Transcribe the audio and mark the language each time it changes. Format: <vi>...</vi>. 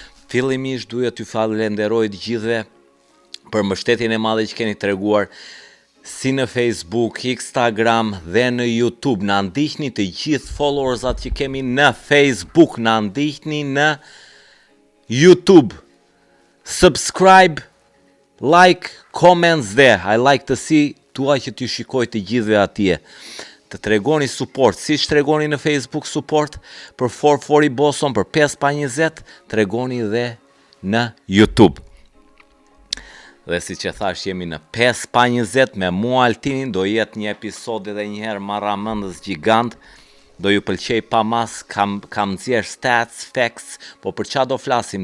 <sq>Fillimisht duhet t'ju falenderoj të gjithëve për mbështetjen e madhe që keni treguar si në Facebook, Instagram dhe në YouTube. Na ndiqni të gjithë followersat që kemi në Facebook, na ndiqni në YouTube.</sq> <en>Subscribe, like, comments there. I like to see</en> <sq>tuaj që t'ju shikoj të gjithëve atje. Të tregoni support, si që tregoni në Facebook support për 440 Boson, për 5-20, tregoni dhe në YouTube. Dhe si që thash, jemi në 5-20 me mua Altinin, do jetë një episod edhe njëherë marramëndës gjigant, do ju pëlqej pa mas, kam nxjerr stats, facts, po për çfarë do flasim?</sq>